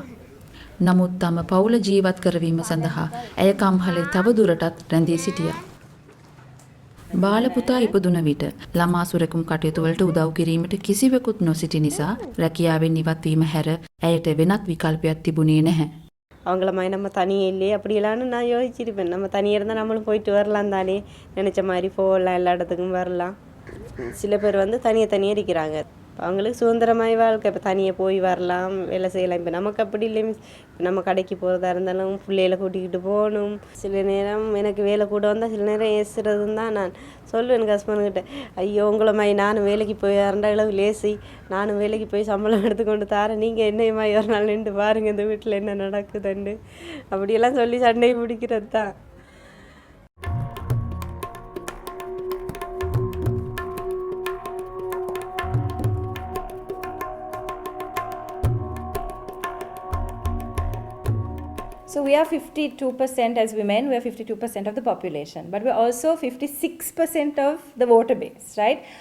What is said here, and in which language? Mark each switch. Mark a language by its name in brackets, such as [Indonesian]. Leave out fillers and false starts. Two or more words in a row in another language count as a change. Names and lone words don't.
[Sinhala] නමුත් තම පවුල ජීවත් කරවීම සඳහා ඇය කම්හලේ තව දුරටත් රැඳී සිටියා. බාල පුතා ඉපදුන විට ළමා සුරැකුම් කටයුතු වලට උදව් කිරීමට කිසිවෙකුත් නොසිටි නිසා රැකියාවෙන් ඉවත් වීම හැර ඇයට වෙනත් විකල්පයක් තිබුණේ නැහැ. [Tamil] அவங்கள மாதிரி நம்ம தனியே இல்லையே அப்படியெல்லாம்னு நான் யோசிச்சிருப்பேன். நம்ம தனியாக இருந்தால் நம்மளும் போயிட்டு வரலாம் தானே, நினச்ச மாதிரி போகலாம், எல்லா இடத்துக்கும் வரலாம். சில பேர் வந்து தனியாக இருக்கிறாங்க. அவங்களுக்கு சுதந்திரமாய் வாழ்க்கை, இப்போ தனியாக போய் வரலாம், வேலை செய்யலாம். இப்போ நமக்கு அப்படி இல்லை. நம்ம கடைக்கு போகிறதா இருந்தாலும் பிள்ளைகளை கூட்டிக்கிட்டு போகணும். சில நேரம் எனக்கு வேலை கூட வந்தால் சில நேரம் ஏசுறதுன்னு தான் நான் சொல்லுவேன் எனக்கு ஹஸ்பண்டுக்கிட்ட. ஐயோ உங்களை மாதிரி நானும் வேலைக்கு போய் இரண்டாளவு லேசி, நானும் வேலைக்கு போய் சம்பளம் எடுத்துக்கொண்டு தாரேன், நீங்கள் என்னைய மாதிரி ஒரு நாள் நின்று பாருங்கள் இந்த வீட்டில் என்ன நடக்குதுண்டு அப்படியெல்லாம் சொல்லி சண்டை பிடிக்கிறது தான். [English] So we are 52% as women, we are 52% of the population, but we're also 56% of the voter base, right?